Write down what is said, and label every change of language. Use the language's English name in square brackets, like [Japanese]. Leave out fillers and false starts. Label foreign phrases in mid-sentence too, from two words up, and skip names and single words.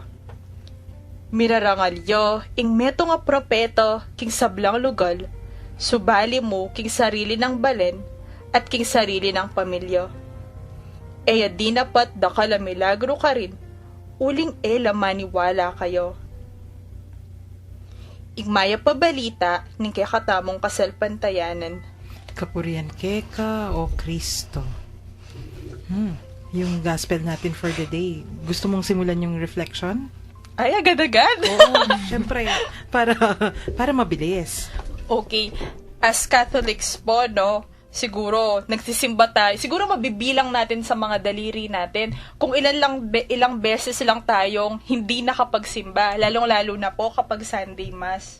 [Pampanga] Mirarangalyo, ing meto nga propeto, king sablang lugal, subali mo king sarili ng balen, at king sarili ng pamilya. Eya di napat dakala milagro ka rin, uling ela maniwala kayo. Igmaya pa balita ning kay katamong kasalpantayanan. Kapurian keka o Kristo. [Filipino] Yung gospel natin [English] for the day. [Filipino] Gusto mong simulan yung reflection? Ay, agad-agad. Oo, syempre. Para mabilis. Okay. [English] As Catholics [Filipino] po, no, siguro nagsisimba tayo. Siguro mabibilang natin sa mga daliri natin kung ilang beses lang tayong hindi nakapagsimba, lalong-lalo na po kapag Sunday Mass.